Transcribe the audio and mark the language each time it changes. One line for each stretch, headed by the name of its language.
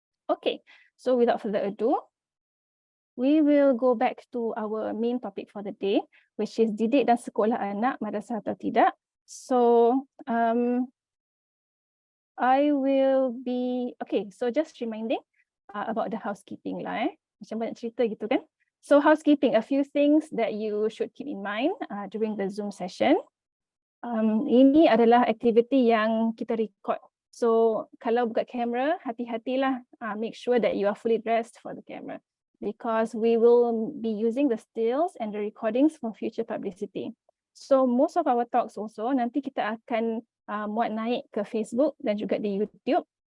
English: Okay, so without further ado, we will go back to our main topic for the day, which is
Malay: didik dan sekolah anak, madrasah atau tidak.
English: So I will be, okay, so just reminding about the housekeeping lah.
Malay: Macam banyak cerita gitu kan.
English: So housekeeping, a few things that you should keep in mind during the Zoom session.
Malay: Ini adalah aktiviti yang kita record.
English: So
Malay: kalau buka kamera, hati-hatilah,
English: make sure that you are fully dressed for the camera, because we will be using the stills and the recordings for future publicity. So most of our talks also
Malay: nanti kita akan muat naik ke Facebook dan juga di YouTube.